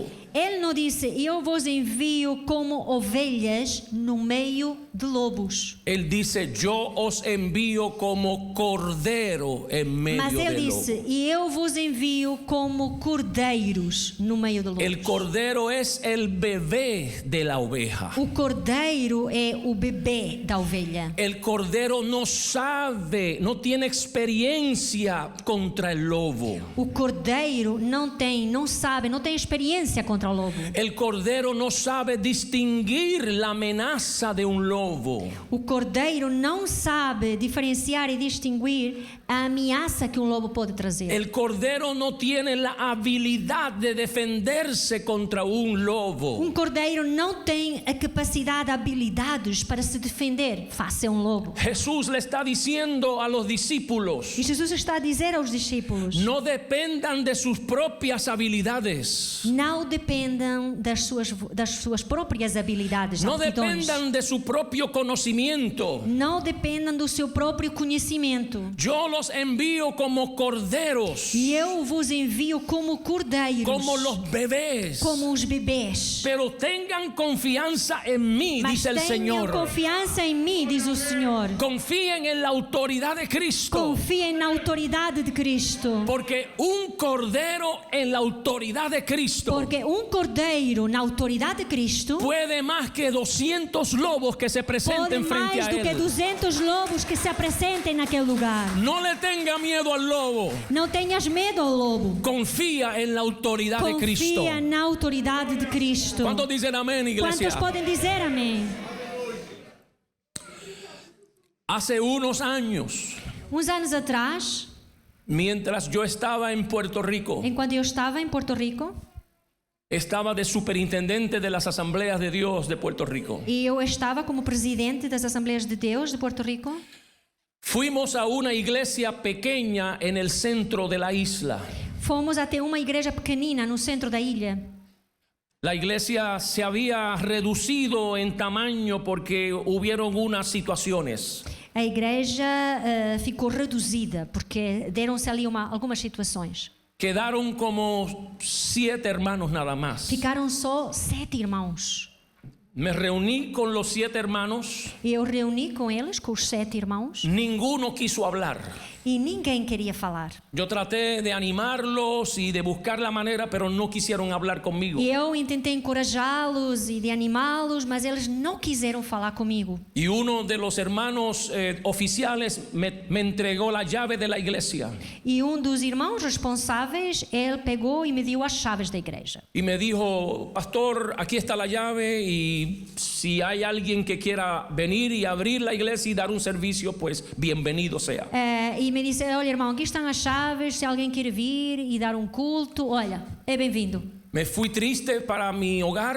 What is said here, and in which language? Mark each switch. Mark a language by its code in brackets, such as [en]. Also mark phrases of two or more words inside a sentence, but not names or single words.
[pt] ele não disse, eu vos envio como ovelhas no meio de lobos. [es] Él dice: yo os envío como cordero en [pt] Mas [es] medio [pt] ele [es] del [pt] disse, [es] lobo. [pt] e eu vos envio como cordeiros no meio de lobos. [es] El cordero es el bebé de la oveja. [pt] O cordeiro é o bebê da ovelha. [es] El cordero no sabe, no tiene experiencia contra el lobo. [pt] O cordeiro não sabe, não tem experiência contra o lobo. [es] El cordero no sabe distinguir la amenaza de un lobo. [pt] O cordeiro não sabe diferenciar e distinguir a ameaça que um lobo pode trazer. [es] El cordero no tiene la habilidad de defenderse contra un lobo. [pt] Um cordeiro não tem a capacidade, habilidades para se defender face a um lobo. [es] Jesús le está diciendo a los discípulos: [pt] E Jesus está a dizer aos discípulos, [es] no dependan de sus propias habilidades. [pt] não dependam das suas próprias habilidades, [es] No [pt] aptidões. [es] dependan de su propio conocimiento. [pt] Não dependam do seu próprio conhecimento. [es] Yo los envío como corderos, [pt] E eu vos envio como cordeiros, [es] como los bebés. [pt] como os bebês. [es] Pero tengan confianza en mí, [pt] Mas [es] dice el [pt] tenham [es] Señor. [pt] confiança em mim, diz o Senhor. [es] Confíen en la autoridad de Cristo. [pt] Confiem na autoridade de Cristo. [es] Porque un cordero en la autoridad de Cristo [pt] Porque cordeiro na autoridade de Cristo [es] puede más que 200 lobos que se [pt] pode [es] presenten frente [pt] mais [es] a [pt] do que [es] él. [pt] 200 lobos que se apresentem naquele lugar. [es] No le tenga miedo al lobo. [pt] Não tenhas medo ao lobo. [es] Confía en la autoridad de Cristo. [pt] Confia na autoridade de Cristo. [es] ¿Cuántos dicen amén, iglesia? [pt] Quantos podem dizer amém? [es] Hace unos años, [pt] Uns anos atrás, [es] mientras yo estaba en Puerto Rico, [pt] enquanto eu estava em Porto Rico, [es] estaba de superintendente de las asambleas de Dios de Puerto Rico. [pt] e eu estava como presidente das Assembleias de Deus de Porto Rico, [es] Fuimos a una iglesia pequeña en el centro de la isla. [pt] fomos até uma igreja pequenina no centro da ilha. [es] La iglesia se había reducido en tamaño porque hubieron unas situaciones. [pt] A igreja ficou reduzida porque deram-se ali algumas situações. [es] Quedaron como 7 hermanos nada más. [pt] Ficaram só 7 irmãos. [es] Me reuní con los 7 hermanos. [pt] E eu reuni com eles, com os 7 irmãos, [es] Ninguno quiso hablar. [pt] e ninguém queria falar. [es] Yo traté de animarlos y de buscar la manera, pero no quisieron hablar conmigo. [pt] E eu tentei encorajá-los e de animá-los, mas eles não quiseram falar comigo. [es] Y uno de los hermanos oficiales me entregó la llave de la iglesia. [pt] E dos irmãos responsáveis, ele pegou e me deu as chaves da igreja. [es] Y me dijo: pastor, aquí está la llave y si hay alguien que quiera venir y abrir la iglesia y dar un servicio, pues bienvenido sea. [pt] E me disse, olha irmão, aqui estão as chaves, se alguém quer vir e dar culto, olha, é bem-vindo. [es] Me fui triste para mi hogar,